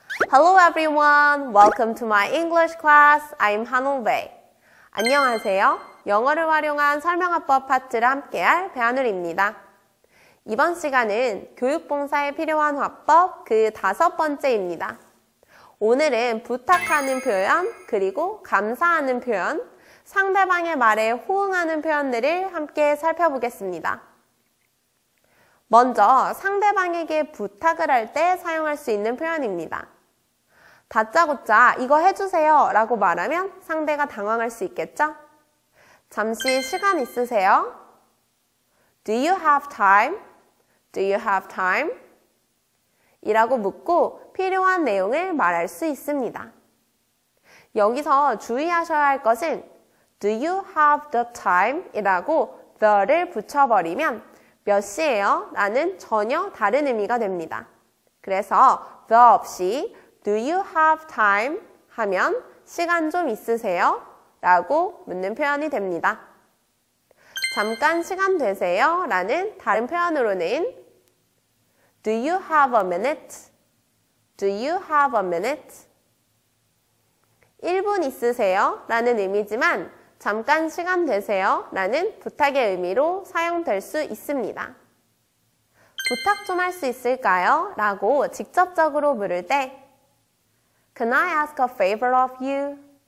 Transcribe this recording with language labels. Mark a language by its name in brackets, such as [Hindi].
[English] Hello everyone, welcome to my English class. I'm [Korean] 한올베이. 안녕하세요. 영어를 활용한 설명화법 파트를 함께할 배하늘입니다. 이번 시간은 교육봉사에 필요한 화법 그 5번째입니다. 오늘은 부탁하는 표현, 그리고 감사하는 표현, 상대방의 말에 호응하는 표현들을 함께 살펴보겠습니다. 먼저 상대방에게 부탁을 할 때 사용할 수 있는 표현입니다. 다짜고짜 이거 해주세요 라고 말하면 상대가 당황할 수 있겠죠? 잠시 시간 있으세요? [English] Do you have time? Do you have time? [Korean] 이라고 묻고 필요한 내용을 말할 수 있습니다. 여기서 주의하셔야 할 것은 [English] Do you have the time? [Korean] 이라고 the를 붙여버리면 몇 시예요? 라는 전혀 다른 의미가 됩니다. 그래서 [English] the [Korean] 없이 [English] Do you have time? [Korean] 하면 시간 좀 있으세요? 라고 묻는 표현이 됩니다. 잠깐 시간 되세요? 라는 다른 표현으로는 [English] Do you have a minute? Do you have a minute? [Korean] 1분 있으세요? 라는 의미지만 잠깐 시간 되세요? 라는 부탁의 의미로 사용될 수 있습니다. 부탁 좀 할 수 있을까요? 라고 직접적으로 물을 때 [English] Can I ask a favor of you?